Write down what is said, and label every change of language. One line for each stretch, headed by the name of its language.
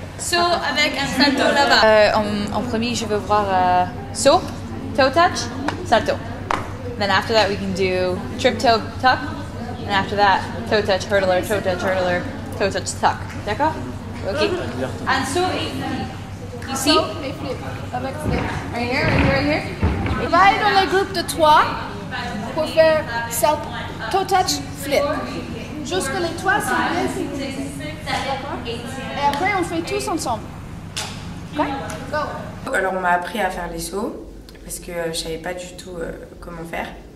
French: Saut avec un salto là-bas. En premier, je veux voir saut, toe touch, salto.
English: Then after that, we can do trip toe tuck. And after that, toe touch hurdler, toe touch hurdler, toe touch tuck.
French: D'accord? Ok. Un saut et ici. Et flip. Avec flip.
English: Right here, right here, right here.
French: On va aller dans les groupes de 3 pour faire toe touch flip. Jusque les 3 sont bien sécurisés. Et après, on fait tous ensemble.
English: Ok? Go!
French: Alors on m'a appris à faire les sauts parce que je savais pas du tout comment faire.